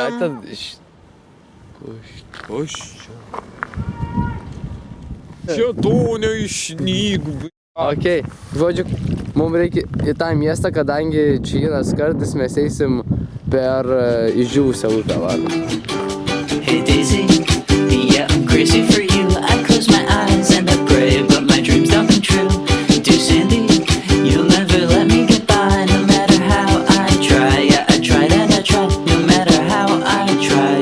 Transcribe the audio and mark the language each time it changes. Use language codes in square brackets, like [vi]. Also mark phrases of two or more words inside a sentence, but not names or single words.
[lt] Ką ten Čia dūnio išnygų. Okei, žodžiu, mums reikia į tą miestą, kadangi čia yra skardis, mes eisim per išdžiūvusią upę. [en] Hey Daisy, yeah, I'm crazy for you. I close my eyes and I pray, but my dreams don't come true. Dear Sandy, you'll never let me get by, no matter how I try. Yeah, I tried and I tried, no matter how I try.